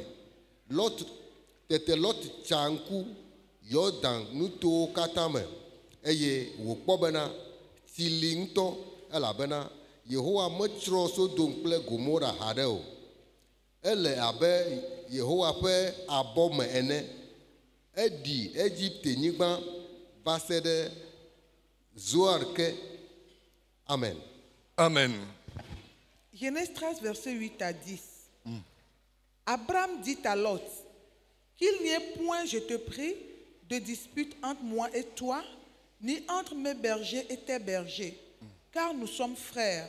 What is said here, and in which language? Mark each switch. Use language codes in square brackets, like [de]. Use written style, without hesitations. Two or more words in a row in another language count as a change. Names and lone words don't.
[ee] Lot tete Lot tsa ŋku Yɔdan nutowo katã me eye wòkpɔ bena tsi li ŋutɔ elabena Yehowa metsrɔ̃ Sodom kple Gomora haɖe o. Ele abe Yehowa ƒe abɔ me ene. Eɖi Egipte nyigba va se ɖe Zoar ke. Amen. Amen. [fr] Genèse 13, verset 8 à 10. Abraham dit à Lot, qu'il n'y ait point, je te prie, de dispute entre moi et toi, ni entre mes bergers et tes bergers, car nous sommes frères.